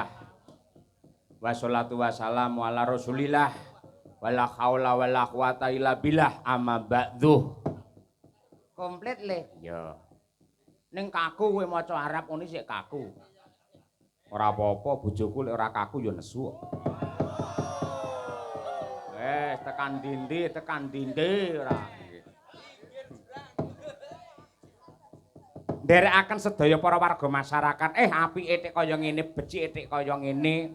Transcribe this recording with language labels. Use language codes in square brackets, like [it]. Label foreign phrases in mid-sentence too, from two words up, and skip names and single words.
[ar] والصلاة والسلام على رسول الله. ولا حول ولا قوة إلا بالله أما بعد. [jv] Komplit le. Ya. Ning kaku kowe maca Arab ngene sik kaku. Ora apa-apa bojoku lek ora kaku ya nesu. Tekan dindi ora. Nderekaken sedaya para warga masyarakat, apike tek kaya ngene, becike tek kaya ngene.